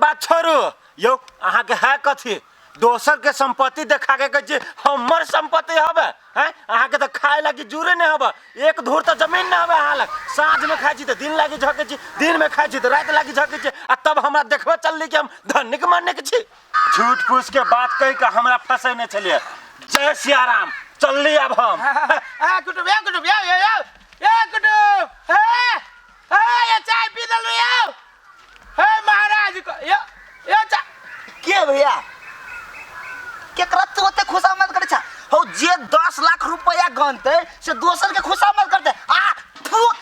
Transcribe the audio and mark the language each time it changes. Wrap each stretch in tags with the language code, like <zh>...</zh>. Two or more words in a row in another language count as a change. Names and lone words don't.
<mai>बात छोड़ू यो अहाँ के है कथी दोसर के संपत्ति देखा के कहे छी हमर संपत्ति हबे हैं अहाँ के तो खाए लागी जुरे नहीं हबे एक धूर तो जमीन नहीं हबे अहाँ लग साँझ में खाई छी तो दिन लागी झके छी दिन में खाई छी तो रात लागी झके छी आ तब हमरा देखबे चलली कि हम धनिक मानने के छी झूठ फूस के बात कह के हमरा फंसे नहीं चलिए जय सिया राम चलली अब हम कुटुम ये चाय पी दलो यो हे महाराज को यो चाय के भैया केकरा तो ओते खुशामद करे छा हो जे 10 लाख रुपया गनते से दोसर के खुशामद करते आ फू</mai>